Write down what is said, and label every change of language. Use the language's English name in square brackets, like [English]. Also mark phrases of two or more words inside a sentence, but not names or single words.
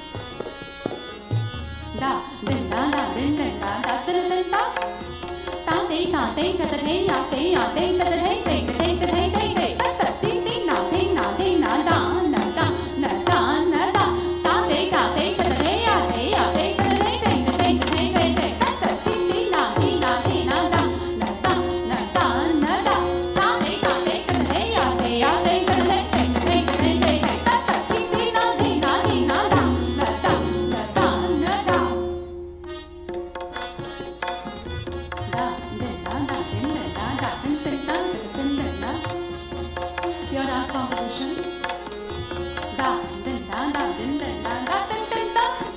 [English] Da, din da da, din din da da, din din da. Ta ti ta ti ta ta ti ya ti ya ti ta ta ti ti ta ti ta ti ti ti. Ta ta ti ti na da na da na da na da. Ta ti ta ti ta ta ti ya ti ya ti ta ta ti ti ta ti ta ti ti ti. Ta ta ti ti na da na da na da na da. Ta ti ta ti ta ta ti ya ti ya ti ta ta ti ti ta ti ti ti. Ta ta ti ti na da na da na da na da na da. Your dance composition. Da, din da da, din din da da, din din da.